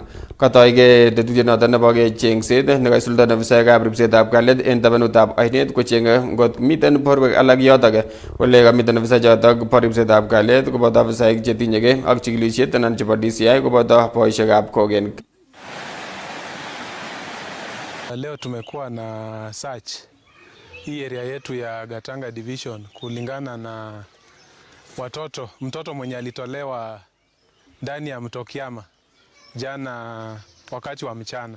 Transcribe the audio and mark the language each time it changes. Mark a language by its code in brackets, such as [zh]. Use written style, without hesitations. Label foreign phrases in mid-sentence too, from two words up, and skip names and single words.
[kln] Katoige tetutiet noton nebo chengset nekaisuldaen ofisaekab ribsetab kalyet en tabanutab oinet kocheng'e ngot miten borwek alak yotok. Ole kamiten ofisa chotok bo ribsetab kalyet koboto ofisaek chetinyegei ak chikilisiet anan chebo DCI koboto boisiekab kogen. [sw] Leo tumekuwa na search hii area yetu ya Gatanga Division kulingana na mtoto mwenye alitolewa ndani ya mto Kiama jana wakati wa mchana.